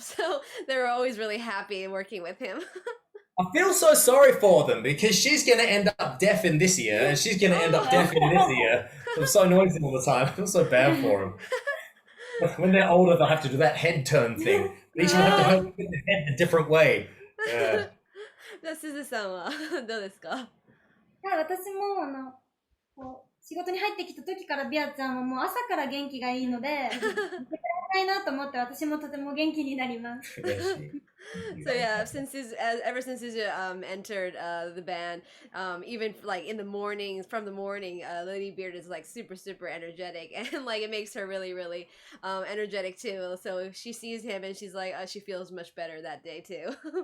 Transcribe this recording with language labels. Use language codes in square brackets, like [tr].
[en] So they're always really happy working with him. I feel so sorry for them because she's going to end up deaf in this year and she's going to end up deaf in this year. I'm so noisy all the time. I feel so bad for them. When they're older, they'll have to do that head turn thing. They each will have to hold the head a different way. Yeah. [ja] じゃあ、Suzuさんはどうですか？私もこう仕事に入ってきた時からビアちゃんはもう朝から元気がいいので、見てられないなと思って私もとても元気になります。 [en] So yeah, ever since Suzu entered the band, even like in the mornings, from the morning, Ladybeard is like super energetic, and like it makes her really energetic too. So if she sees him and she's like, she feels much better that day too.